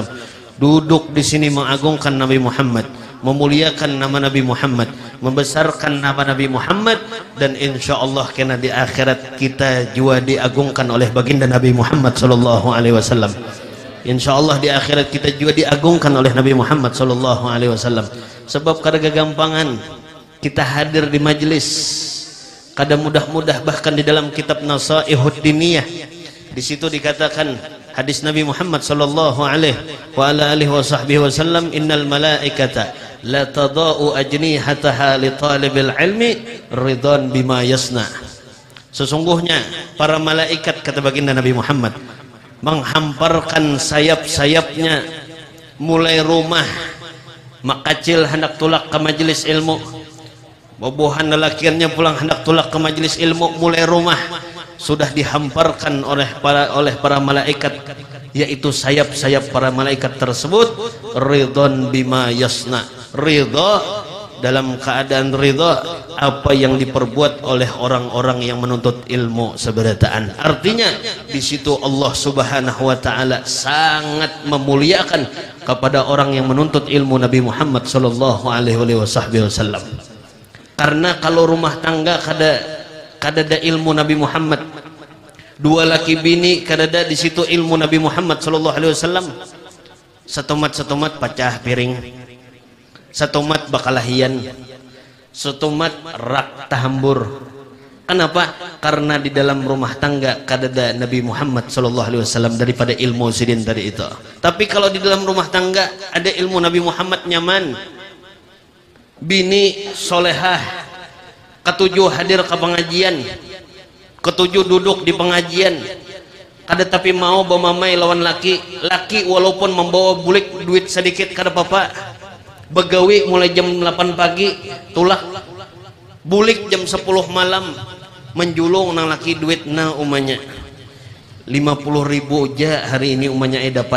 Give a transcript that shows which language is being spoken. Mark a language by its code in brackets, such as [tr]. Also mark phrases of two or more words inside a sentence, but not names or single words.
[id] Duduk di sini mengagungkan Nabi Muhammad, memuliakan nama Nabi Muhammad, membesarkan nama Nabi Muhammad, dan [ar] إن شاء الله [id] kena di akhirat kita juga diagungkan oleh baginda Nabi Muhammad [ar] صلى الله عليه وسلم. إن شاء الله [id] di akhirat kita juga diagungkan oleh Nabi Muhammad [ar] صلى الله عليه وسلم. [bjn] Sebab kada gagampangan kita hadir di majlis, kada mudah-mudah. [id] Bahkan di dalam kitab Nasaihud Diniyah di situ dikatakan hadis Nabi Muhammad [ar] صلى الله عليه وسلم, إن الملائكة لتضع أجنحتها لطالب العلم رضوان بما يصنع. [id] Sesungguhnya para malaikat, kata baginda Nabi Muhammad, menghamparkan sayap-sayapnya mulai rumah makacil hendak tulak ke majelis ilmu, bobohan lelakiannya pulang hendak tulak ke majelis ilmu, mulai rumah sudah dihamparkan oleh para malaikat, yaitu sayap-sayap para malaikat tersebut [ar] رضوان بما يصنع, [id] ridha dalam keadaan ridha apa yang diperbuat oleh orang-orang yang menuntut ilmu seberataan. Artinya di situ Allah [ar] سبحانه وتعالى [id] sangat memuliakan kepada orang yang menuntut ilmu Nabi Muhammad [ar] صلى الله عليه وسلم. [bjn] Karena kalau rumah tangga kada ada ilmu Nabi Muhammad, dua laki bini kada ada di situ ilmu Nabi Muhammad [ar] صلى الله عليه وسلم, [bjn] setomat pecah piring, setomat bakalahian, setomat rak tahambur. Kenapa? Karena di dalam rumah tangga kada ada Nabi Muhammad [ar] صلى الله عليه وسلم [bjn] daripada ilmu sidin tadi itu. Tapi kalau di dalam rumah tangga ada ilmu Nabi Muhammad, nyaman. Bini solehah, ketujuh hadir ke pengajian, ketujuh duduk di pengajian, kada tapi mau bamamai lawan laki walaupun membawa bulik duit sedikit kada apa-apa, begawi mulai jam 8 pagi tulak bulik jam 10 malam, menjulung nang laki duit na umanya 50.000 aja hari ini umanya dapat.